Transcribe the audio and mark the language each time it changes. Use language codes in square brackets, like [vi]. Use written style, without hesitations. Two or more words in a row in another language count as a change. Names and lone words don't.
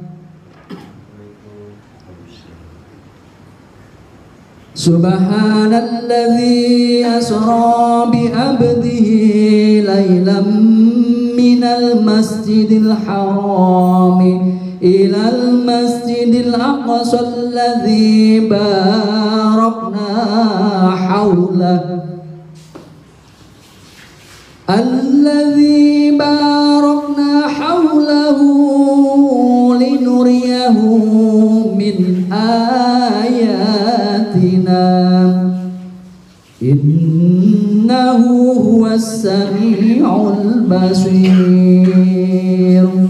[ar] سبحان الذي أسرى بعبده ليلا من المسجد الحرام إلى المسجد الأقصى الذي باركنا حوله. الذي باركنا حوله لنريه من آياتنا إنه هو السميع البصير.